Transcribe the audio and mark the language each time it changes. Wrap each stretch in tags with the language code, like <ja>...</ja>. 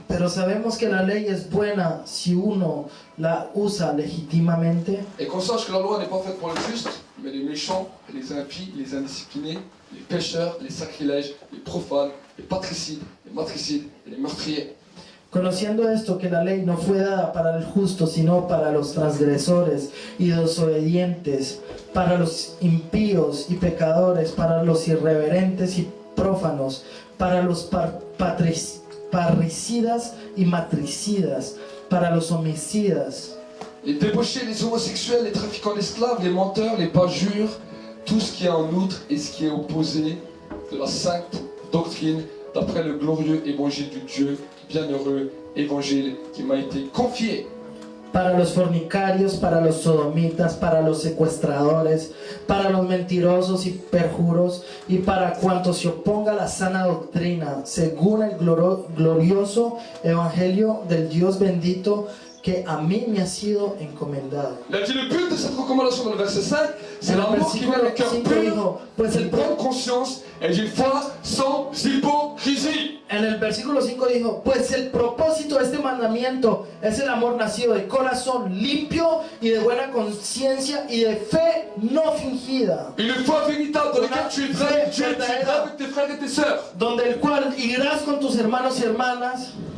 <es>Pero sabemos que la ley es buena si uno la usa legítimamente,</es> <fr>Et qu'on sache que la loi n'est pas faite pour les justes, mais les méchants, les impies, les indisciplinés, les pécheurs, les sacrilèges, les profanes, les patricides, les matricides et les meurtriers.</fr> <es>conociendo esto, que la ley no fue dada para el justo, sino para los transgresores y desobedientes, para los impíos y pecadores, para los irreverentes y prófanos, para los parricidas y matricidas, para los homicidas,</es> <fr>Les débauchés, les homosexuels, les trafiquants d'esclaves, les menteurs, les parjures, tout ce qui est en outre et ce qui est opposé de la sainte doctrine d'après le glorieux évangile du Dieu, bienheureux évangile qui m'a été confié.</fr> <es>Para los fornicarios, para los sodomitas, para los secuestradores, para los mentirosos y perjuros, y para cuantos se oponga a la sana doctrina, según el glorioso evangelio del Dios bendito, que a mí me ha sido encomendado.</es> <fr>Il a dit le but de cette recommandation dans le verset 5, c'est</fr> <es>En el versículo</es> <fr>le cœur</fr> <es>5</es> <fr>pur,</fr> <es>dijo, pues</es> <fr>une bonne conscience et d'une foi sans hypocrisie.</fr> <es>En el versículo 5 dijo, pues el propósito de este mandamiento es el amor nacido de corazón limpio y de buena conciencia y de fe no fingida,</es> <fr>Une foi véritable dans laquelle tu es vrai, Dieu, tu es vrai avec tes frères et tes sœurs.</fr> <es>donde el cual irás con tus hermanos y hermanas,</es>